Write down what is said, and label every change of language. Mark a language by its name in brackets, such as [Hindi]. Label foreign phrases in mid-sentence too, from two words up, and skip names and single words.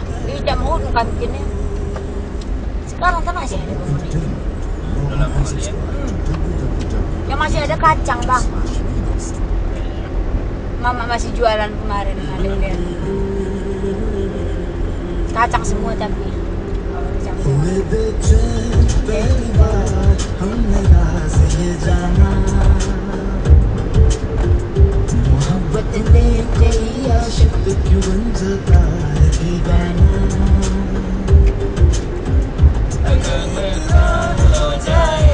[Indonesian] Ini tidak mau kan bikinnya. Sekarang kan masih ada kebun itu. Udah lama kali ya. Yang masih ada kacang bang. Mama masih jualan kemarin ada dia. Kacang semua tapi. Kalau dicampur. [Hindi] हमने राज ये जाना मोहब्बत में कोई आशिक क्यों बन जाता है दीवाना [Indonesian] Agak kalau jahe.